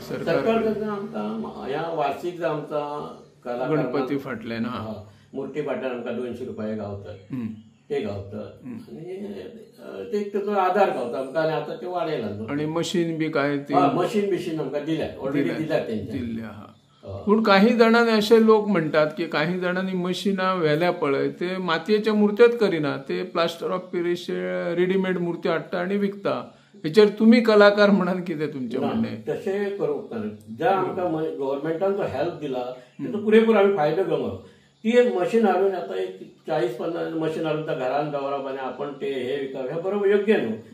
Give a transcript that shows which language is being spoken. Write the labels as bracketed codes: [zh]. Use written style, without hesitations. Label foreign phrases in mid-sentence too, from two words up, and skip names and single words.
[kok] सरकार कडल्यान आमकां ह्या वार्षिक जो आमचा गणपती फाटल्यान मूर्ती फाटल्यान आमकां 200 रुपया गावतात ते गावतात आणि ते ताचो आधार गावता आमकां आणि आता ते वाडयला. आणि मशीन बी काय मशीन बिशीन आमकां दिल्या ऑलरेडी दिल्या. पण काही जणांनी असे लोक म्हणतात की काही जणांनी मशीना व्हेल्या पळय ते मातयेच्या मूर्त्योच करिना ते [en] plaster of Parisचे readymade [kok] मूर्ती हाडटा आणि विकता. हेचेर तुम्ही कलाकार म्हणून कितें तुमचे म्हणणे? तशें करूंक ना. ज्या आमकां गव्हर्नमेंटान जो हेल्प दिला ताचो पुरेपूर आमी फायदो घेवंक. ती एक मशीन हाडून आता एक 40-50 मशीन हाडून त्या घरान दवरप आणि आपण ते हे विकप हे बरोबर योग्य न्हू.